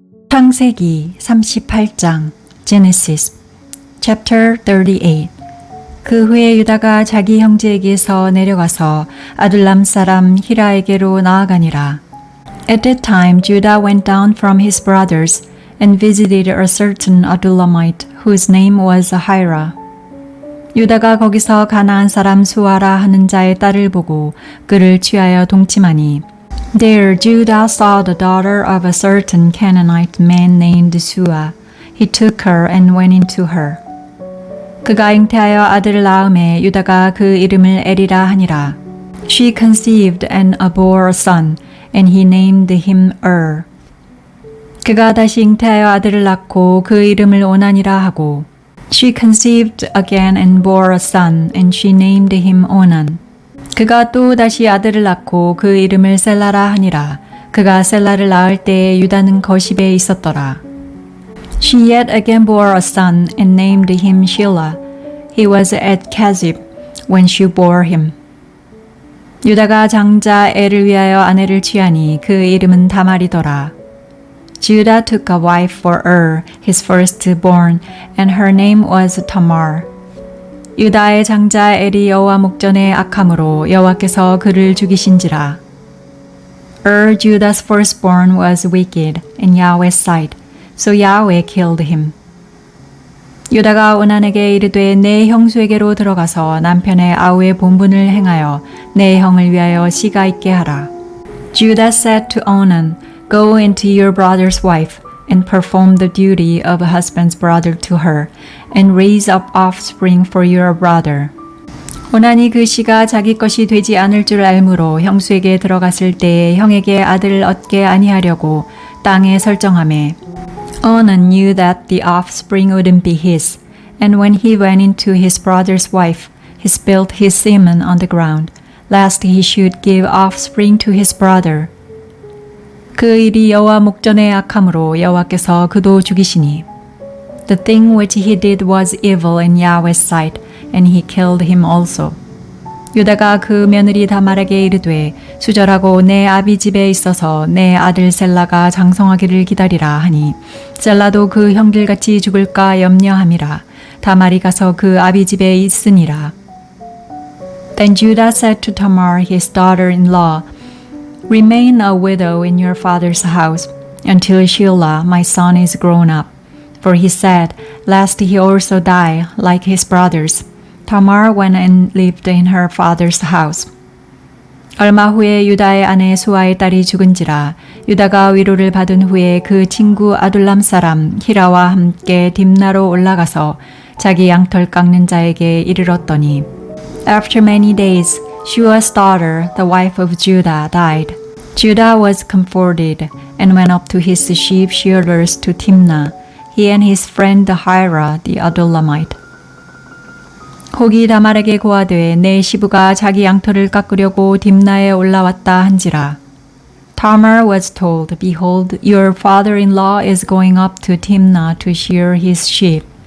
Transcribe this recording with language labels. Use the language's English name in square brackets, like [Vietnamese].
[Korean] 창세기 38장 Genesis38. 그 후에 유다가 자기 형제에게서 내려가서 아둘람 사람 히라에게로 나아가니라. [English] At that time Judah went down from his brothers and visited a certain Adullamite whose name was Hira. [Korean] 유다가 거기서 가나안 사람 수아라 하는 자의 딸을 보고 그를 취하여 동침하니 [English] There Judah saw the daughter of a certain Canaanite man named Sua. He took her and went into her. [Korean] 그가 잉태하여 아들을 낳음에 유다가 그 이름을 에리라 하니라. [English] She conceived and bore a son, and he named him [Korean] 그가 다시 잉태하여 아들을 낳고 그 이름을 오난이라 하고 [English] She conceived again and bore a son, and she named him Onan. [Korean] 그가 또 다시 아들을 낳고 그 이름을 셀라라 하니라. 그가 셀라를 낳을 때에 유다는 거십에 있었더라. [English] She yet again bore a son and named him Shelah. He was at Kezib when she bore him. [Korean] 유다가 장자 엘을 위하여 아내를 취하니 그 이름은 다말이더라. [English] Judah took a wife for his firstborn, and her name was Tamar. [Korean] 유다의 장자 엘이 여호와 목전에 악함으로 여호와께서 그를 죽이신지라. [English] Judah's firstborn was wicked in Yahweh's sight, so Yahweh killed him. [Korean] 유다가 오난에게 이르되 내 형수에게로 들어가서 남편의 아우의 본분을 행하여 내 형을 위하여 씨가 있게 하라. [English] Judah said to Onan, Go into your brother's wife, and perform the duty of a husband's brother to her, and raise up offspring for your brother. [Korean] 오난이 그 씨가 자기 것이 되지 않을 줄 알므로 형수에게 들어갔을 때에 형에게 아들을 얻게 아니하려고 땅에 설정하매 [English] Onan knew that the offspring wouldn't be his, and when he went into his brother's wife, he spilled his semen on the ground, lest he should give offspring to his brother. [Korean] 그 일이 여호와 목전에 악함으로 여호와께서 그도 죽이시니 [English] The thing which he did was evil in Yahweh's sight, and he killed him also. [Korean] 유다가 그 며느리 다말에게 이르되 수절하고 내 아비 집에 있어서 내 아들 셀라가 장성하기를 기다리라 하니 셀라도 그 형들같이 죽을까 염려함이라. 다말이 가서 그 아비 집에 있으니라. [English] Then Judah said to Tamar his daughter-in-law, Remain a widow in your father's house until Shelah my son is grown up. For he said, lest he also die like his brothers. Tamar went and lived in her father's house. [Korean] 얼마 후에 유다의 아내 수아의 딸이 죽은지라 유다가 위로를 받은 후에 그 친구 아둘람 사람 히라와 함께 딥나로 올라가서 자기 양털 깎는 자에게 이르렀더니 [English] After many days, Shua's daughter, the wife of Judah, died. Judah was comforted and went up to his sheep shearers to Timnah, he and his friend Hira the Adullamite. [Korean] 혹이 다말에게 고하되 내 시부가 자기 양털을 깎으려고 딥나에 올라왔다 한지라. [English] Tamar was told, Behold, your father-in-law is going up to Timnah to shear his sheep.